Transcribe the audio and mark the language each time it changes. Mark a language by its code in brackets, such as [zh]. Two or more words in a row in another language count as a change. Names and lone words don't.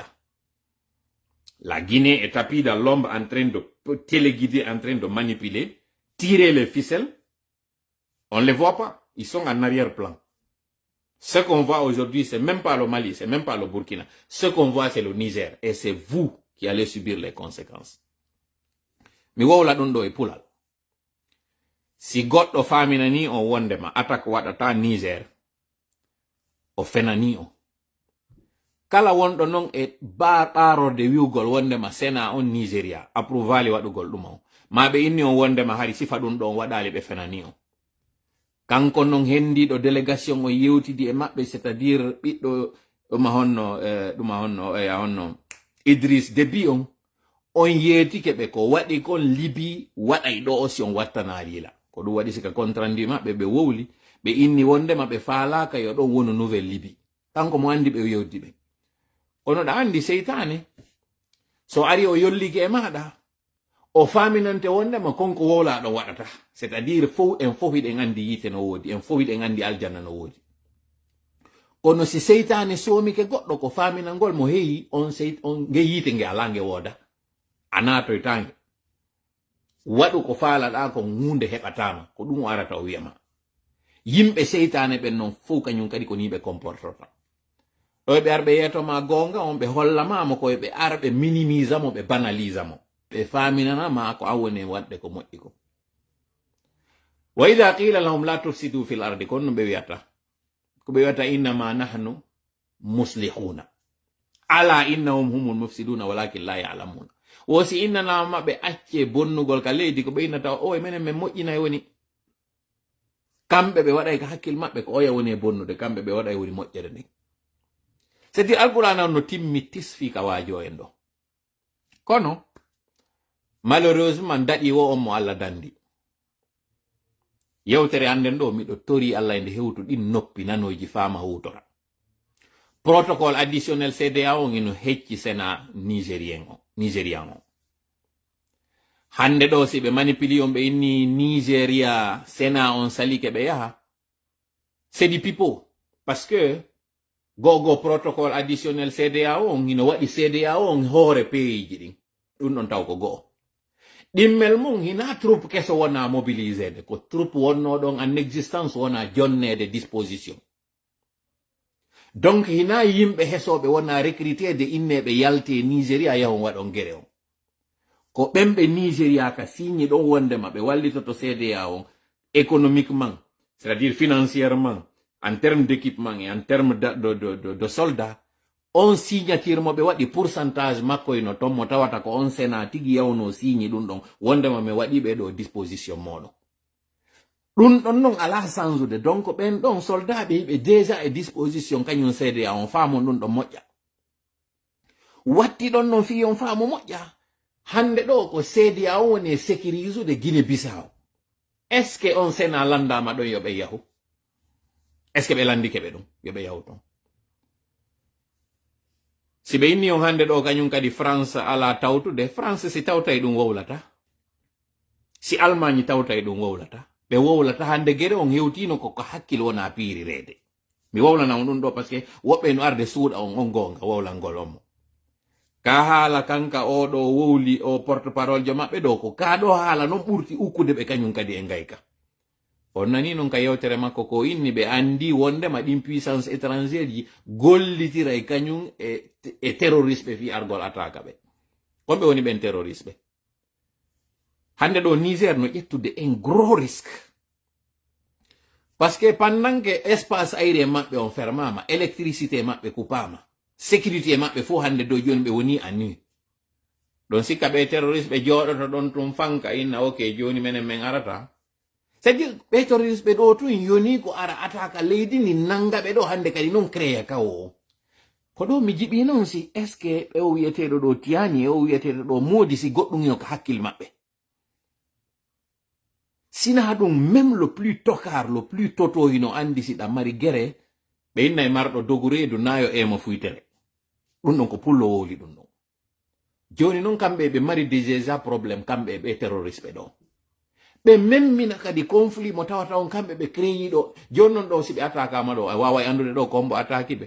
[fr] La Guinée est tapie dans l'ombre en train de téléguider, en train de manipuler, tirer les ficelles. On ne les voit pas. Ils sont en arrière-plan. Ce qu'on voit aujourd'hui, c'est même pas le Mali, c'est même pas le Burkina. Ce qu'on voit, c'est le Niger. Et c'est vous qui allez subir les conséquences. [ff] mi wowla ɗum ɗo e pulal. Si goɗɗo famina ni o wondema attaque waɗata Niger o fenani o. Kala wonɗo non e ɓarorde wiwgol wondema Sena on Nigeria approuvali waɗugol ɗum o. Ma ɓe inni on wondema hari sifa ɗum ɗon waɗali ɓe fenani o. Kanko non hendiɗo délégation o yewtidi e maɓɓe, c'est-à-dire ɓiɗɗo honno Idriss Déby on yeetike ɓe ko waɗi kon Libi waɗay ɗo o si on wattanalila. Ko ɗum waɗi sika contrandi maɓɓe ɓe wowli ɓe inni wondema ɓe faalaka yo ɗon wonu nouvelle Libi. Kanko mo andi ɓe yewdi ɓe. Kono ɗa andi seytane so ari o yollike e maɗa o faminante wondema konko wowla ɗon waɗata, c'est-à-dire en fof hiɗen andi yite no woodi, en fof hiɗen andi aljanna no woodi. Kono si seytane somike goɗɗo ko faminangol mo heyi on nge yite nge ala nge wooda, a natoytange waɗu ko faalaɗa ko hunde heɓatama, ko ɗum arata o wiyama. Yimɓe seytane ɓen non fof kañum kadi ko ni ɓe comportota. ɗo ɓe arɓe yetoma gonga on ɓe hollamamo koye ɓe ara ɓe minimise mo ɓe banalise mo ɓe faminanama ko awoni waɗde ko moƴƴi ko. [ar] وإذا قيل لهم لا تفسدوا في الأرض, [ff] kon no ɓe wiyata ko ɓe wiyata [ar] إنما نحن مصلحون ألا إنهم هم المفسدون ولكن لا يعلمون. [ff] Wosi innanama maɓɓe acce bonnugol ka leydi ko ɓe innata o e menen min moƴƴinay woni, kamɓe ɓe waɗay ka hakkil maɓɓe ko oya woni e bonnude, kamɓe ɓe waɗay woni moƴƴere nden. C'est alquran on no timmi tisfi ka waajo en ɗo. Kono malheureusement daɗi wo on mo Allah dandi. Yewtere anden ɗo miɗo tori Allah e nde hewtu ɗin noppi nanoji fama hutora. [fr] Protocole additionnel CEDEAO [ff] ino hecci Sena Nigerian o. Hande ɗo si ɓe manipuli on ɓe inni Nigeria Sena on salike ɓe yaha, [fr] c'est du pipeau, parce que [ff] gogo [fr] protocole additionnel CEDEAO [ff] on ino waɗi CEDEAO on hoore peiji ɗin, ɗum ɗon taw ko go'o. Ɗimmel mum hina troupe keso wona mobilisede, ko troupe wonno ɗon [fr] en existence [ff] wona jonnede disposition. Donc hina yimɓe hesoɓe wona recrutede inneɓe yalte Nigeria yahon waɗon gere on. Ko ɓemɓe Nigeria ka signi ɗon wondema ɓe wallitoto CEDEAO on économiquement, [fr] c'est-à-dire financièrement, en termes d'équipement et en termes de soldats, [ff] on signature mo ɓe waɗi pourcentage makko ino ton mo tawata ko on Sena tigi yawno signi ɗum ɗon wondema mi waɗi ɓe ɗo disposition moɗon. Ɗum ɗon non ala sansude, donc ɓen ɗon soldat ɓe yiɓe déjà e disposition kañum CEDEAO on faamon ɗum ɗon moƴƴa. Watti ɗon non fi on faamu moƴƴa. Hande ɗo ko CEDEAO woni sécurise de Guinée Bissau. [fr] Est ce que [ff] on Sena landama ɗon yo ɓe yahu? [fr] Est ce que [ff] ɓe landike ɓe ɗum yo ɓe yahu ton? Si ɓe inni on hande ɗo kañum kadi France ala tawtude, France si tawtay ɗum wowlata. Si Allemagne tawtay ɗum wowlata. Ɓe wowlata hande gere on hewtino koko hakkil wona piirirede. Mi wowlana on ɗum ɗo [fr] par ce que [ff] woɓɓe no arde suuɗa on gonga wowlangol on mo. Ka haala kanka o ɗo wowli o [fr] porte parole [ff] jo maɓɓe ɗo ko ka ɗo haala non ɓurti ukkude ɓe kañum kadi e ngayka. On nani non ka yewtere makko ko inni ɓe andi wondema ɗin [fr] puissance étrangère [ff] ji gollitira e kañum e terroriste fi argol attaque ɓe. Wonɓe woni ɓen terroriste ɓe. Hande ɗo Niger no ƴettude [fr] un gros risque. Parce que pendant que espace aérien [ff] maɓɓe on fermama, électricité maɓɓe coupama, sécurité maɓɓe fo hande do joni ɓe woni a nuit. Ɗon sikka ɓe terroriste ɓe jooɗoto ɗon tum fanka inna ok joni menen men arata. C'est-à-dire ɓe terroriste ɓe ɗo tun yoni ko ara attaque leydi ni nanga ɓe ɗo hande kadi non créa kawo. Ko ɗo mi jiɓi non si [fr] est ce que [ff] ɓe o wiyeteɗo ɗo tiyani e o wiyeteɗo ɗo moodi si goɗɗum yo ko hakkil maɓɓe. Sina ɗum [fr] même le plus tokar, le plus toto [ff] hino andi si ɗam mari gere ɓe inna e marɗo dogu reedu nayo ema fuytere. Ɗum ɗon ko pullo wowli ɗum ɗon. Joni non kamɓe ɓe mari déjà probléme kamɓe ɓe terroriste ɓe ɗo. Ɓe memmina kadi conflit mo tawata on kamɓe ɓe créyi ɗo. Joni non ɗo si ɓe attaquama ɗo a wawa andude ɗo kombo attaque ɓe.